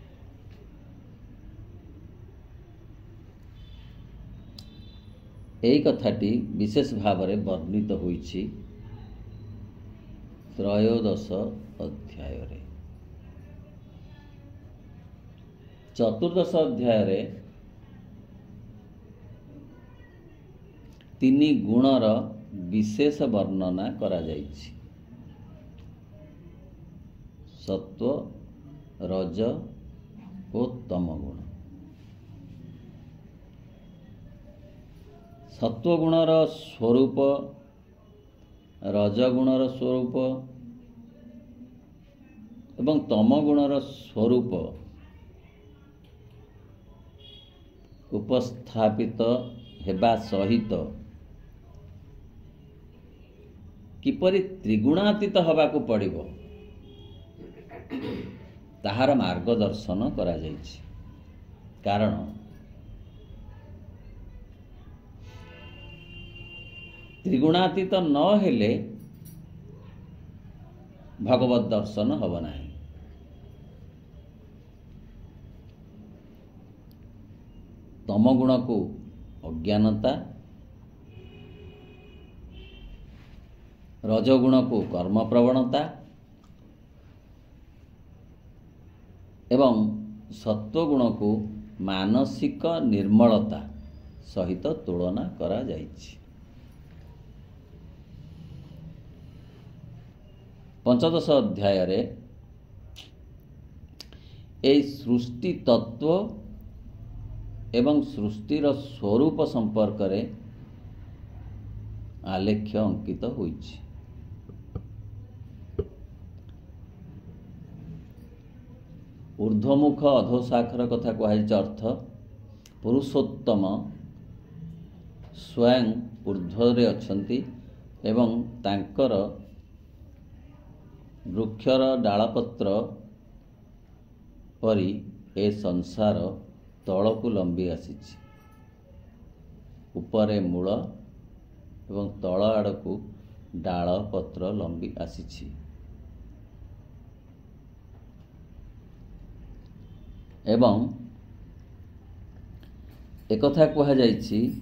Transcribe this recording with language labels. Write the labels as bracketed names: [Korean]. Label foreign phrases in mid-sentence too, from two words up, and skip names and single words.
[Odia] ଏଇ କଥାଟି ବିଶେଷ ଭାବରେ ବର୍ଣ୍ଣିତ ହୋଇଛି ତ୍ରୟୋଦଶ ଅଧ୍ୟାୟରେ। ଚତୁର୍ଦ୍ଦଶ ଅଧ୍ୟାୟରେ ତିନି ଗୁଣର ବିଶେଷ ବର୍ଣ୍ଣନା କରାଯାଇଛି। ସତ୍ତ୍ୱ ରଜ ଆଉ ତମ ଗୁଣ। ସତ୍ତ୍ୱ ଗୁଣର ସ୍ୱରୂପ ରଜଗୁଣର ସ୍ୱରୂପ ଏବଂ ତମ ଗୁଣର ସ୍ୱରୂପ ଉପସ୍ଥାପିତ ହେବା ସହିତ କିପରି ତ୍ରିଗୁଣାତୀତ ହେବାକୁ ପଡ଼ିବ ତାହାର ମାର୍ଗଦର୍ଶନ କରାଯାଇଛି। କାରଣ ତ୍ରିଗୁଣାତୀତ ନ ହେଲେ ଭଗବତ ଦର୍ଶନ ହେବ ନାହିଁ। ତମ ଗୁଣକୁ ଅଜ୍ଞାନତା, ରଜଗୁଣକୁ କର୍ମ ପ୍ରବଣତା ଏବଂ ସତ୍ତ୍ୱଗୁଣକୁ ମାନସିକ ନିର୍ମଳତା ସହିତ ତୁଳନା କରାଯାଇଛି। ପଞ୍ଚଦଶ ଅଧ୍ୟାୟରେ ଏ ସୃଷ୍ଟି ତତ୍ତ୍ୱ ଏବଂ ସୃଷ୍ଟିର ସ୍ୱରୂପ ସମ୍ପର୍କରେ ଆଲେଖ୍ୟ ଅଙ୍କିତ ହୋଇଛି। ଊର୍ଦ୍ଧ୍ୱମୁଖ ଅଧୋଶାଖର କଥା କହୁଛି। ଅର୍ଥ ପୁରୁଷୋତ୍ତମ ସ୍ୱୟଂ ଊର୍ଦ୍ଧ୍ୱରେ ଅଛନ୍ତି ଏବଂ ତାଙ୍କର ବୃକ୍ଷର ଡାଳପତ୍ର ପରି ଏ ସଂସାର ତଳକୁ ଲମ୍ବି ଆସିଛି। ଉପରେ ମୂଳ ଏବଂ ତଳ ଆଡ଼କୁ ଡାଳ ପତ୍ର ଲମ୍ବି ଆସିଛି। ଏବଂ ଏକଥା କୁହାଯାଇଛି